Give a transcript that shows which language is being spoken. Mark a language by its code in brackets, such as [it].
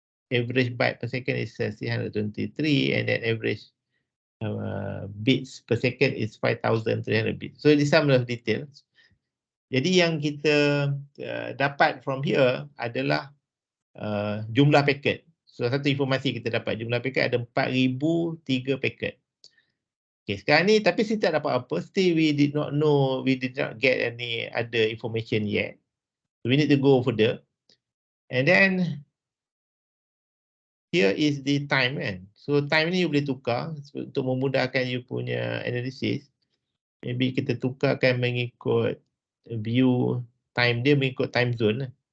[en] Average byte per second is 323, and then average bits per second is 5300 bits. So this some of details. [ms] Jadi yang kita dapat [en] from here [ms] adalah jumlah packet. So satu informasi kita dapat jumlah paket ada 4,003 paket. Okay, sekarang ni tapi kita tak dapat apa. [en] Still we did not know, we did not get any other information yet. So we need to go further. And then here is the time kan. [ms] So time ni you boleh tukar untuk memudahkan you punya analysis. Maybe kita tukarkan mengikut view time dia mengikut time zone.